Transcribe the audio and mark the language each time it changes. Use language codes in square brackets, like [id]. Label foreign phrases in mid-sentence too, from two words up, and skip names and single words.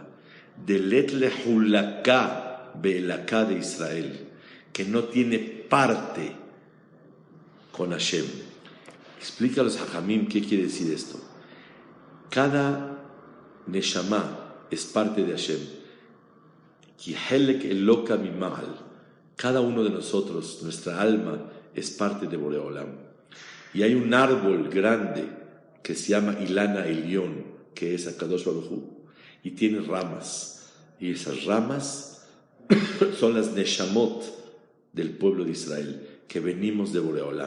[arc] דלית ליה חולקא באלקא [es] de Israel, que no tiene parte con Hashem. Explica a los hajamim qué quiere decir esto. Cada neshama es parte de Hashem. [he] כי חלק אלוה ממעל. [es] Cada uno de nosotros, nuestra alma, es parte de Boreolam. Y hay un árbol grande que se llama Ilana Elión, que es Akadosh Baruj Hu, y tiene ramas. Y esas ramas son las Neshamot del pueblo de Israel, que venimos de Boreolam.